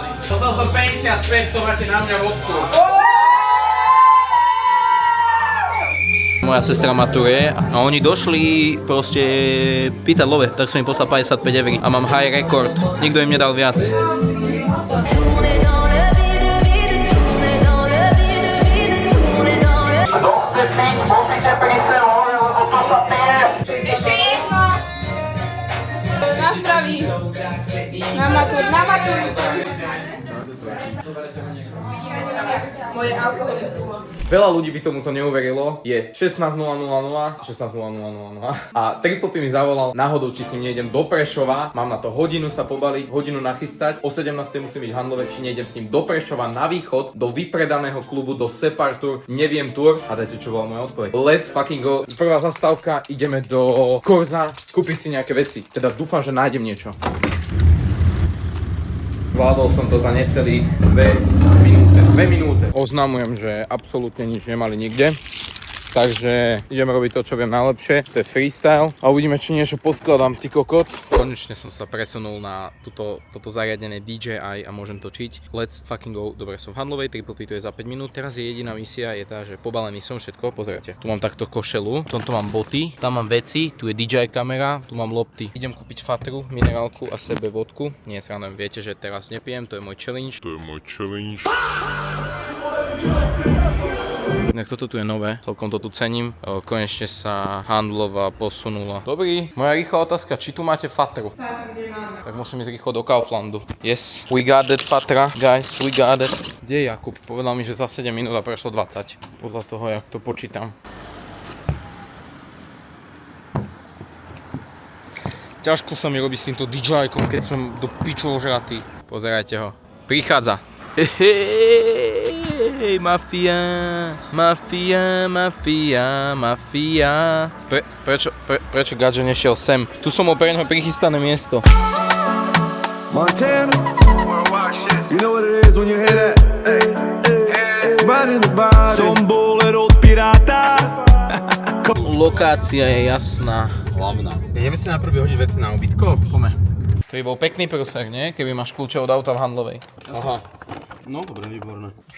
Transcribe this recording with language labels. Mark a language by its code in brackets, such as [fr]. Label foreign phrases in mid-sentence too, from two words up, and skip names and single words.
[sk] Dostal som 55, to máte na mňa vodku. Moja sestra maturuje a oni došli proste pýtať love, tak som im poslal 55 eur a mám [en] high record. [sk] Nikto im nedal viac. Kto chce piť, musíte prísť hore, lebo to sa pije. Ešte jedno. Na zdraví. Na maturu. Moje alkoholy. Veľa ľudí by tomuto neuverilo. Je 16.000, 16.00 a Tripopy mi zavolal náhodou, či s ním nejdem do Prešova. Mám na to hodinu sa pobaliť, hodinu nachystať. O 17. musím byť v Handlove, či nejdem s ním do Prešova na východ, do vypredaného klubu, do Separ Tour, neviem tour. A dajte, čo bola moja odpoveď. [en] Let's fucking go. [sk] Prvá zastávka, ideme do Korza, kúpiť si nejaké veci. Teda dúfam, že nájdem niečo. Zvládol som to za necelých 2 minúty. Oznamujem, že absolútne nič nemali nikde. Takže idem robiť to, čo viem najlepšie. To je freestyle. A uvidíme, či niečo poskladám, ty kokot. Konečne som sa presunul na toto zariadené DJI a môžem točiť. [en] Let's fucking go. [sk] Dobre, som v Handlovej, Tripopy to je za 5 minút. Teraz je jediná misia, je tá, že pobalený som všetko. Pozrite, tu mám takto košelu, v tomto mám boty, tam mám veci, tu je DJI kamera, tu mám lopty. Idem kúpiť fatru, minerálku a sebe vodku. Nie, srandujem, viete, že teraz nepijem, to je môj challenge. Inak toto tu je nové, celkom to tu cením. Konečne sa Handlova posunula. Dobrý, moja rýchla otázka, či tu máte fatru? Tak musím ísť rýchlo do Kauflandu. [en] Yes, we got that fatra, guys, we got it. [sk] Kde je Jakub? Povedal mi, že za 7 minút a prešlo 20. Podľa toho, jak to počítam. Ťažko sa mi robí s týmto DJI-kom, keď som do pičov žratý. Pozerajte ho. Prichádza. Hej, mafia. Prečo Gadže nešiel sem? Tu som mal pre neho prichystané miesto. [en] Montana, you know what it is when you hear that? [sk] Som bol od piráta. Lokácia je jasná. Hlavná. Ideme si najprv vyhodiť veci na ubytko? Poďme. To by bol pekný prúser, nie? Keby máš kľúče od auta v Handlovej. Aha. No, dobre, výborné.